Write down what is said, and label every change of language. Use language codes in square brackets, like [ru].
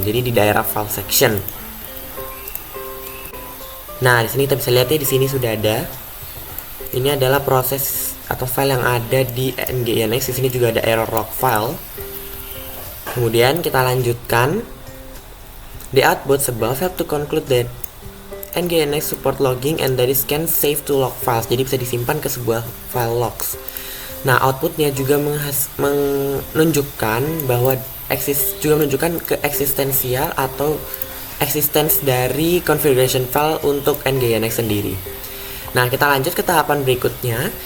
[id] Jadi di daerah file section. Nah, di sini kita bisa lihat ya, di sini sudah ada. Ini adalah proses atau file yang ada di NGINX. Di sini juga ada error log file. Kemudian kita lanjutkan. [en] The outputs above help to conclude that NGINX support logging and that it can save to log files. [id] Jadi bisa disimpan ke sebuah file logs. Nah, outputnya juga menunjukkan bahwa menunjukkan keeksistensial atau existence dari [en] configuration file [id] untuk NGINX sendiri. Nah, kita lanjut ke tahapan berikutnya.